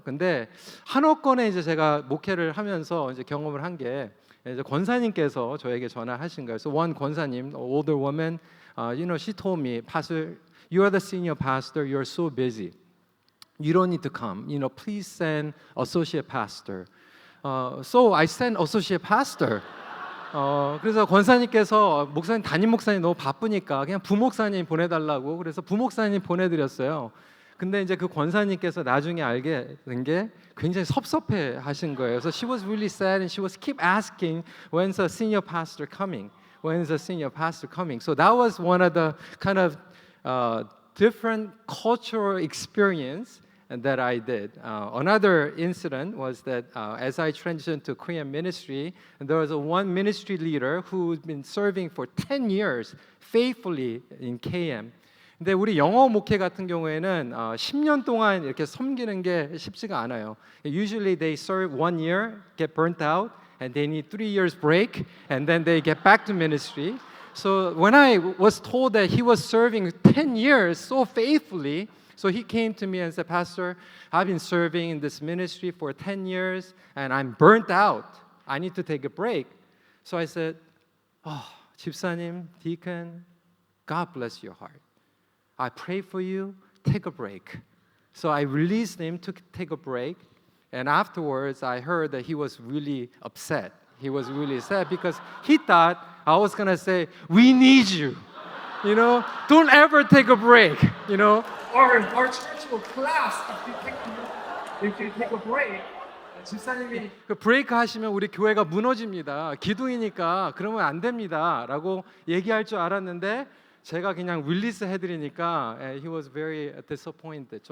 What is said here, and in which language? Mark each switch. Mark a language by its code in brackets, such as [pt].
[ko] 근데 한옥권에 이제 제가 목회를 하면서 이제 경험을 한 게 이제 권사님께서 저에게 전화하신 거예요. [en] So one 권사님, older woman, she told me, Pastor, you are the senior pastor. You are so busy. You don't need to come. Please send associate pastor. So I sent associate pastor. [ko] 그래서 권사님께서 목사님, 담임 목사님 너무 바쁘니까 그냥 부목사님 보내달라고, 그래서 부목사님 보내드렸어요. 근데 이제 그 권사님께서 나중에 알게 된 게 굉장히 섭섭해 하신 거예요. [en] So she was really sad and she was keep asking, when's the senior pastor coming? When's the senior pastor coming? So that was one of the kind of different cultural experience that I did. Another incident was that as I transitioned to Korean ministry, there was one ministry leader who'd been serving for 10 years faithfully in KM. [ko] 근데 우리 영어 목회 같은 경우에는 10년 동안 이렇게 섬기는 게 쉽지가 않아요. [en] Usually they serve 1 year, get burnt out, and they need 3 years break, and then they get back to ministry. So when I was told that he was serving 10 years so faithfully, so he came to me and said, Pastor, I've been serving in this ministry for 10 years and I'm burnt out. I need to take a break. So I said, 집사님, deacon, God bless your heart. I pray for you, take a break. So I released him to take a break. And afterwards, I heard that he was really upset. He was really sad because he thought I was going to say, we need you. Don't ever take a break. Our church will collapse if you take a break. [ko] 집사님이 그 브레이크 하시면 우리 교회가 무너집니다. 기둥이니까 그러면 안 됩니다라고 얘기할 줄 알았는데 제가 그냥 릴리스 해드리니까 [en] he was very disappointed.